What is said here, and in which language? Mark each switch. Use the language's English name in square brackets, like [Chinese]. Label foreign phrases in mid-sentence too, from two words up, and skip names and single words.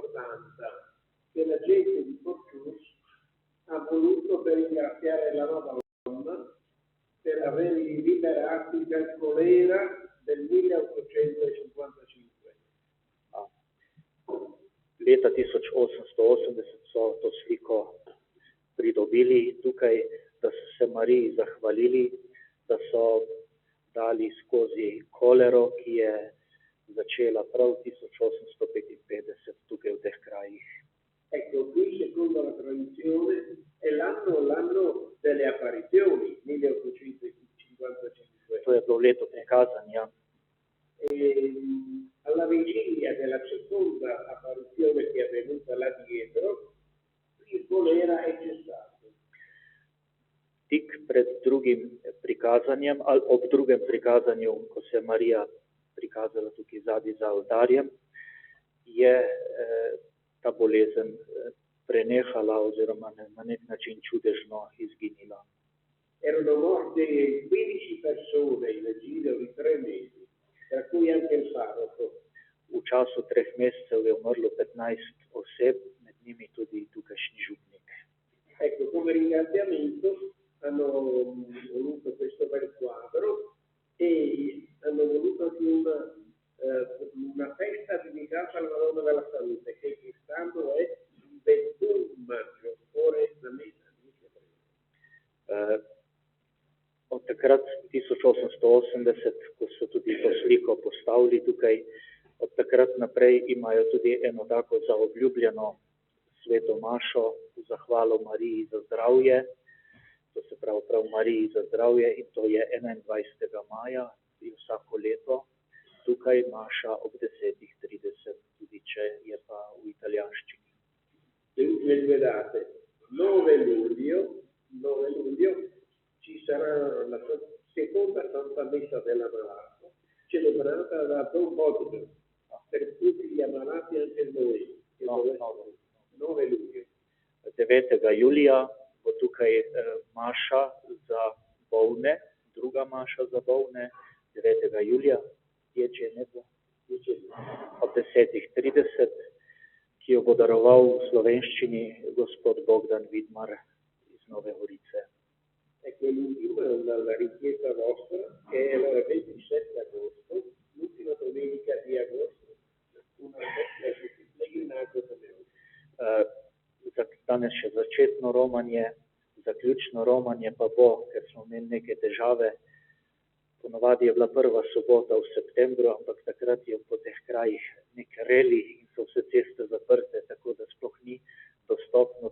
[Italian] 1880 che la gente di Portus ha voluto per ringraziare la Madonna per averli liberati dal colera del 1855. [Slovenian] Leta 1880 so to sliko pridobili tukaj, da so se Mariji zahvalili, da so dali skozi kolero, ki je začela prav 1855 tukaj v teh krajih. [Italian] Ecco, qui secondo la tradizione è l'anno delle apparizioni, 1855. [Slovenian] To je bilo leto prikazanja. [Italian] Alla vigilia della seconda apparizione che è avvenuta là dietro, il colera è cessato. [Slovenian] Tik pred drugim prikazanjem, ali ob drugem prikazanju, ko se je Marija prikazala tukaj zadnji za oltarjem, je ta bolezen prenehala oziroma na nek način čudežno izginila. [Italian] Erano morte 15 persone in nel giro di 3 mesi, tra cui anche il parroco. [Slovenian] V času 3 mesecev je umrlo 15 oseb, med njimi tudi tukajšnji župnik. [Italian] Ecco, come ringraziamento hanno voluto questo bel quadro e hanno voluto anche una festa dedicata alla Madonna della Salute, che quest'anno è il 21 maggio, ore da messa. [Slovenian] Od takrat 1880, ko so tudi to sliko postavili tukaj, od takrat naprej imajo tudi eno tako zaobljubljeno sveto mašo v zahvalo Mariji za zdravje, to se pravi prav Mariji za zdravje, in to je 21. maja vsako leto. Tukaj maša ob 10:30, tudi če je pa v italijanščini. [Italian] Le due date, 9 luglio ci sarà la seconda Santa Messa della Malata, celebrata da Don Bosco, per tutti gli ammalati anche noi. 9 luglio. [Slovenian] 9. julija bo tukaj maša za bolne, druga maša za bolne, 9. julija, ob 10:30, ki jo bo daroval v slovenščini gospod Bogdan Vidmar iz Nove Gorice. [Italian] Ecco, l'ultima è una richiesta vostra, che è il 27 agosto, l'ultima domenica di agosto, una festa di pellegrinaggio come [Slovenian] Danes še začetno romanje, zaključno romanje pa bo, ker smo imeli neke težave. Ponovadi je bila prva sobota v septembru, ampak takrat je po teh krajih nek reli in so vse ceste zaprte, tako da sploh ni dostopno.